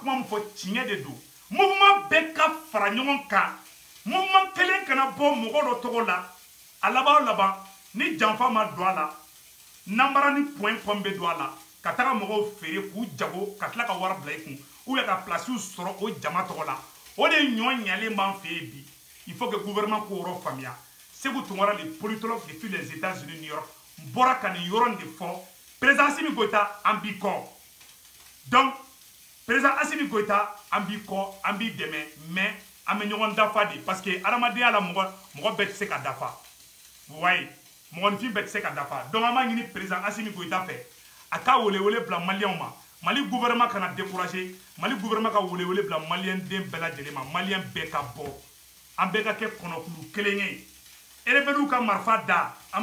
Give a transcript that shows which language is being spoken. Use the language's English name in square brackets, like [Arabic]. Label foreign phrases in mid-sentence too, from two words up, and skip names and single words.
[Bambara] kuma min fɔ tiɲɛ de don mouvement bɛɛ ka fara ɲɔgɔn kan mouvement kelen kana bɔ mɔgɔ dɔ tɔgɔ la a laban o laban ni janfa ma don a la nanbara ni point com bɛ don a la ka taga mɔgɔw feere k'u jago ka tila ka wari bila i kun [French] ou bien [Bambara] ka place sɔrɔ o jama tɔgɔ la o de ɲɔ ɲalen b'an fɛ yen bi [French] il faut que gouvernement [Bambara] k'o yɔrɔ faamuya Seku Tunkara [French] le politologue depuis les États-Unis [Bambara] New York n bɔra ka nin yɔrɔ de fɔ président Assimi Goïta an b'i kɔ donc président Assimi Goïta an b'i kɔ an b'i dɛmɛ mais an bɛ ɲɔgɔn dafa de [French] parce que [Bambara] adamadenya la mɔgɔ bɛɛ tɛ se ka dafa [French] vous voyez [Bambara] mɔgɔninfin bɛɛ tɛ se ka dafa donc an b'a ɲini président Assimi Goïta fɛ a ka welewele bila maliyɛnw ma Mali gouvernement kana décourager Mali gouvernement ka welewele bila maliyɛn den bɛɛ lajɛlen ma maliyɛn bɛɛ ka bɔ an bɛɛ ka kɛ kɔnɔkulu kelen ye rebelliw ka marifa da an